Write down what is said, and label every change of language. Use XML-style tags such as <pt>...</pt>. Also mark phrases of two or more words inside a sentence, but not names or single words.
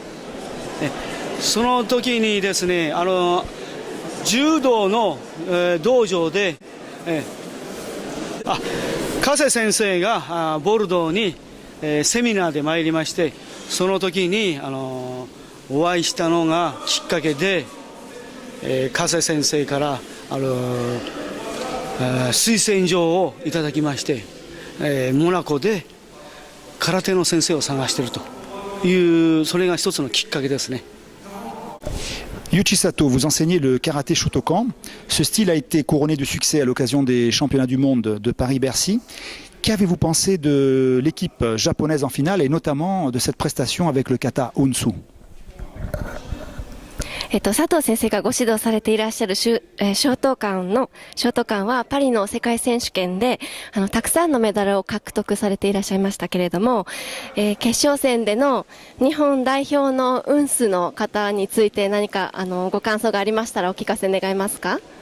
<ja>その時にですね、柔道の、道場で、加瀬先生がボルドーにセミナーで参りまして、その時にお会いしたのがきっかけで、加瀬先生から推薦状をいただきまして、モナコで空手の先生を探しているという、それが一つのきっかけですね。</ja> <fr>Yuichi Sato, vous enseignez le karaté Shotokan. Ce style a été couronné de succès à l'occasion des championnats du monde de Paris-Bercy. Qu'avez-vous pensé de l'équipe japonaise en finale et notamment de cette prestation avec le kata Unsu?</fr> <ja>佐藤先生がご指導されていらっしゃるショートカンはパリの世界選手権でたくさんのメダルを獲得されていらっしゃいましたけれども、決勝戦での日本代表のウンスの方について何かご感想がありましたらお聞かせ願えますか。</ja>